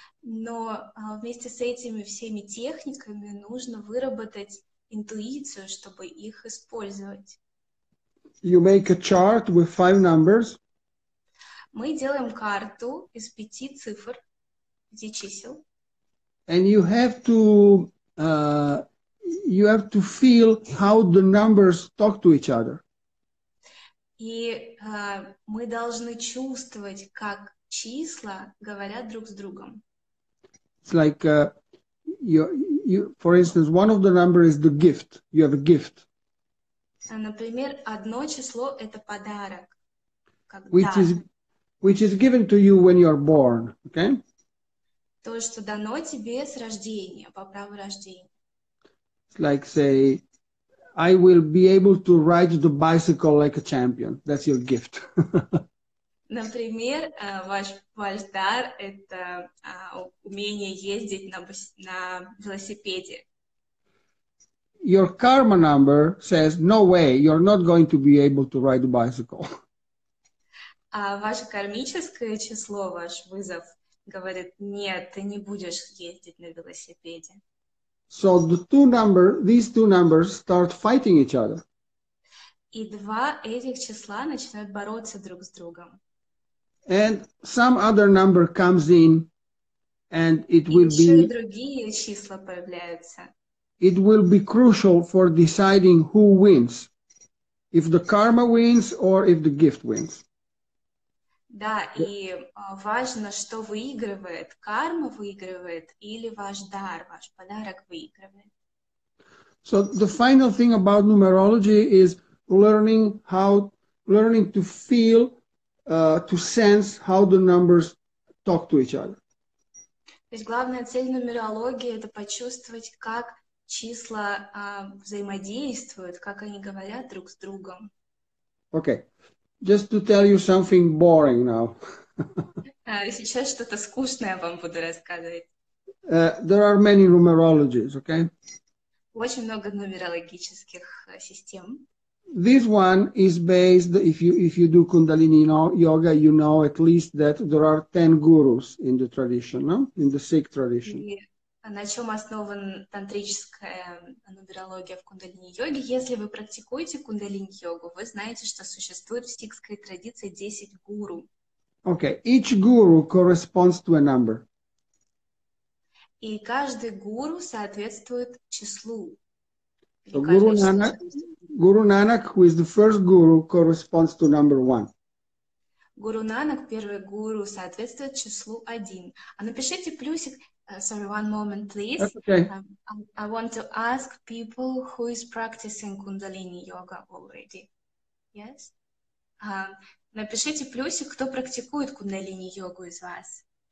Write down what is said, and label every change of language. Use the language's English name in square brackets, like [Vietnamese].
[Russian] Но вместе с этими всеми техниками нужно выработать интуицию, чтобы их использовать. [English] You make a chart with 5 numbers. [Russian] Мы делаем карту из 5 цифр, 5 чисел. [English] And you have to feel how the numbers talk to each other. [Russian] И мы должны чувствовать, как числа говорят друг с другом. [English] It's like for instance, one of the numbers is the gift. You have a gift. [Russian] Например, одно число — это подарок, [English] which is given to you when you are born. Okay? [Russian] То, что дано тебе с рождения, по праву рождения. [English] It's like, say, I will be able to ride the bicycle like a champion. That's your gift. [Russian] Например, ваш дар — это умение ездить на велосипеде. [English] Your karma number says, no way, you're not going to be able to ride a bicycle. [Russian] А ваше кармическое число, ваш вызов, говорит, нет, ты не будешь ездить на велосипеде. [English] So these two numbers start fighting each other. [Russian] И два этих числа начинают бороться друг с другом. [English] And some other number comes in, and it will be [Russian] другие числа появляются. [English] It will be crucial for deciding who wins, if the karma wins or if the gift wins. [Russian] Да, и важно, что выигрывает. Карма выигрывает или ваш дар, ваш подарок выигрывает. [English] So the final thing about numerology is learning to feel, to sense how the numbers talk to each other. [Russian] То есть главная цель нумерологии — это почувствовать, как числа взаимодействуют, как они говорят друг с другом. [English] Okay, just to tell you something boring now. [Russian] Сейчас что-то скучное вам буду рассказывать. [English] There are many numerologies, okay? [Russian] Очень много нумерологических систем. [English] This one is based, if you do Kundalini yoga, you know at least that there are 10 gurus in the tradition, no? In the Sikh tradition. [Russian] И на чем основана тантрическая нумерология в кундалини-йоге? Если вы практикуете кундалини-йогу, вы знаете, что существует в сикхской традиции 10 гуру. [English] Okay, each guru corresponds to a number. [Russian] И каждый гуру соответствует числу. [English] So Guru Nanak, who is the first guru, corresponds to number 1. [Russian] Гуру Нанак, первый гуру, соответствует числу 1. А напишите плюсик, [English] Sorry, one moment, please. That's okay. I want to ask people who is practicing Kundalini yoga already. Yes? [Russian] Напишите плюсик, кто практикует кундалини йогу из вас.